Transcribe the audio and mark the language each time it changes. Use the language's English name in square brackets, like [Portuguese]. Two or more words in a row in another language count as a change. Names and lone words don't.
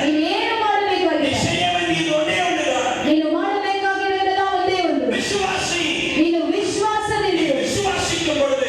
[Kannada] ನೀನು ಏನು [Tamil] நீ [Kannada] ಮಾಡಬೇಕಾಗಿಲ್ಲ. [Tamil] செய்ய வேண்டியது ஒன்றே ஒன்றுதான். [Kannada] ನೀನು ಮಾಡಬೇಕಾಗಿರೋದೆಲ್ಲ ಒಂದೇ ಒಂದು. [Tamil] விசுவாசி. [Kannada] ನೀನು [Tamil] நீ [Kannada] ವಿಶ್ವಾಸದಿಂದ [Tamil] விசுவாசிக்கும்